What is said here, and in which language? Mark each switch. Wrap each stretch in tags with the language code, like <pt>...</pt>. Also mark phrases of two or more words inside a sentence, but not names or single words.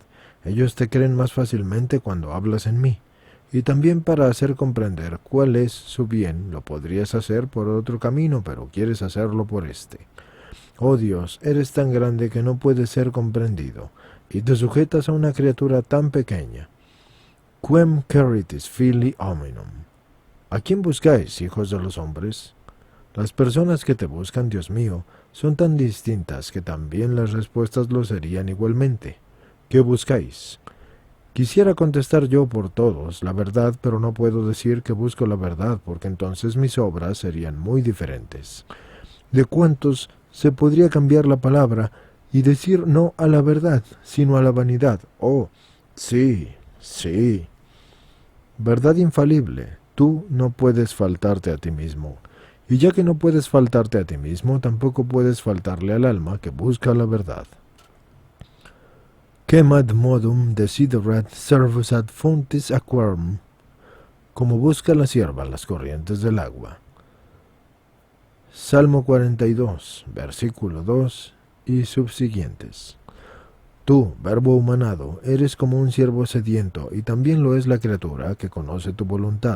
<es>Ellos te creen más fácilmente cuando hablas en mí. Y también para hacer comprender cuál es su bien, lo podrías hacer por otro camino, pero quieres hacerlo por este. Oh Dios, eres tan grande que no puedes ser comprendido, y te sujetas a una criatura tan pequeña.</es> <la>Quem queritis fili hominum.</la> <es>¿A quién buscáis, hijos de los hombres? Las personas que te buscan, Dios mío, son tan distintas que también las respuestas lo serían igualmente. ¿Qué buscáis? Quisiera contestar yo por todos la verdad, pero no puedo decir que busco la verdad, porque entonces mis obras serían muy diferentes. ¿De cuántos se podría cambiar la palabra y decir no a la verdad, sino a la vanidad? Oh, sí, sí. Verdad infalible, tú no puedes faltarte a ti mismo. Y ya que no puedes faltarte a ti mismo, tampoco puedes faltarle al alma que busca la verdad.</es> <la>Quem ad modum desiderat servus ad fontis aquarum,</la> <es>como busca la sierva las corrientes del agua. Salmo 42, versículo 2 y subsiguientes. Tú, Verbo humanado, eres como un siervo sediento, y también lo es la criatura que conoce tu voluntad.</es>